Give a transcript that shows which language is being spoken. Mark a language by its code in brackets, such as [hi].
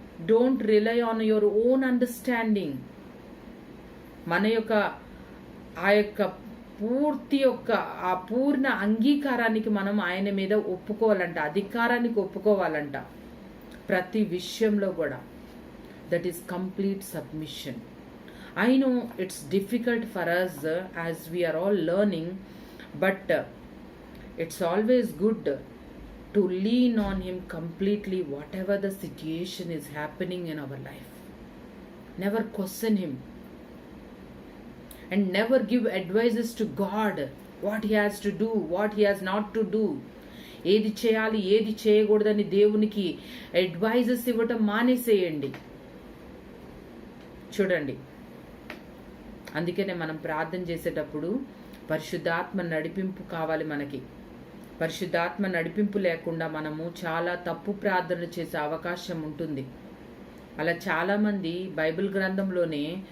[en] Don't rely on your own understanding. [te] మన యొక్క ఆ యొక్క ఆ పూర్ణ అంగీకారానికి మనం ఆయన మీద ఒప్పుకోవాలంట, అధికారానికి ఒప్పుకోవాలంట ప్రతి విషయంలో కూడా. [en] That is complete submission. I know it's difficult for us as we are all learning, but it's always good to lean on Him completely whatever the situation is happening in our life. Never question Him and never give advices to God what He has to do, what He has not to do. [te] ఏది చేయాలి, ఏది చేయకూడదని దేవునికి advises ఇవ్వటం మానేసేయండి. చూడండి, అందుకనే మనం ప్రార్థన చేసేటప్పుడు పరిశుద్ధాత్మ నడిపింపు కావాలి మనకి. పరిశుద్ధాత్మ నడిపింపు లేకుండా మనము చాలా తప్పు ప్రార్థనలు చేసే అవకాశం ఉంటుంది. అలా చాలామంది బైబిల్ గ్రంథంలోనే